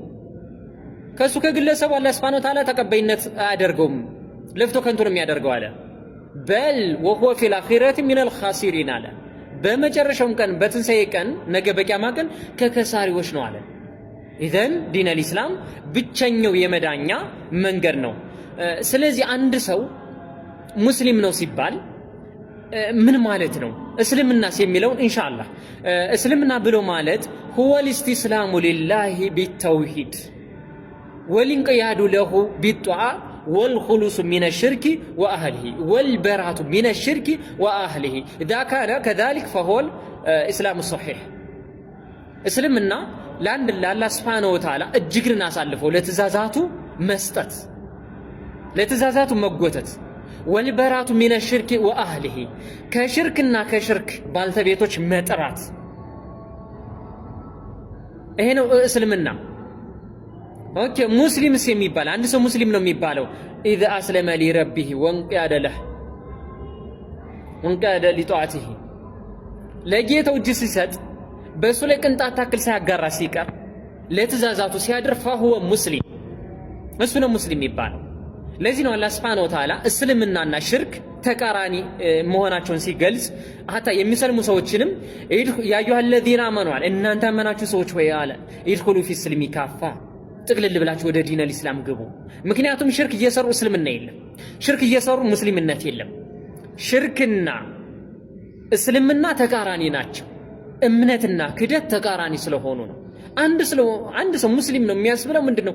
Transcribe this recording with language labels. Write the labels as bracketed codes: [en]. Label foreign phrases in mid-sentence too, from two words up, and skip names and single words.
[am] ከሱ ከግለሰቡ አላህ [ar] سبحانه وتعالى [am] ተቀባይነት አያደርገውም፣ ለፍቶ ከንቱ ነው የሚያደርገው አለ። [ar] بل وهو في الآخرة من الخاسرين [am] አለ። በመጨረሻውም ቀን በትንሳኤ ቀን ነገ በቂያማ ቀን ከከሳሪዎች ነው አለ። [ar] إذن دين الإسلام [am] ብቸኛው የመዳኛ መንገድ ነው። ስለዚህ አንድ ሰው ሙስሊም ነው ሲባል ምን ማለት ነው? እስልምናስ የሚለውን ኢንሻአላህ እስልምና ብሎ ማለት [ar] هو الاستسلام لله بالتوحيد والانقياد له بالطاعة والخلوص من الشرك وأهله والبراءة من الشرك وأهله إذا كان كذلك فهو الإسلام الصحيح. اسلمنا لأن الله سبحانه وتعالى [am] እጅግርን አሳልፈው ለትእዛዛቱ መስጠት ለትእዛዛቱ መጎተት [ar] والبراءة من الشرك وأهله [am] ከሽርክና ከሽርክ ባልተቤቶች መጥራት ይሄ ነው እስልምና። ኦኬ ሙስሊምስ የሚባል አንድ ሰው ሙስሊም ነው የሚባለው [ar] إذا أسلم لربه وانقاد له وانقاد لطاعته [am] ለጌታው እጅ ሲሰጥ በሱ ላይ ቅንጣት ታክል ሳያጋራ ሲቀር ለትእዛዛቱ ሲያድር فهو ሙስሊም እሱ ነው ሙስሊም የሚባለው። ለዚህ ነው አላህ [ar] سبحانه وتعالى [am] እስልምናና ሽርክ ተቃራኒ መሆናቸውን ሲገልጽ አታ የሚሰልሙ ሰዎችንም [ar] يا أيها الذين آمنوا [am] እናንተ አመናችሁ ሰዎች ሆይ አለ [ar] ادخلوا في السلم كافة [am] ጥቅልል ብላችሁ ወደ [ar] دين الإسلام [am] ግቡ። ምክንያቱም ሽርክ እየሰሩ እስልምና የለም፣ ሽርክ እየሰሩ ሙስሊምነት የለም። ሽርክና እስልምና ተቃራኒ ናቸው። እምነትና ክደት ተቃራኒ ስለሆኑ ነው። አንድ ሰው ሙስሊም ነው የሚያስብለው ምንድነው?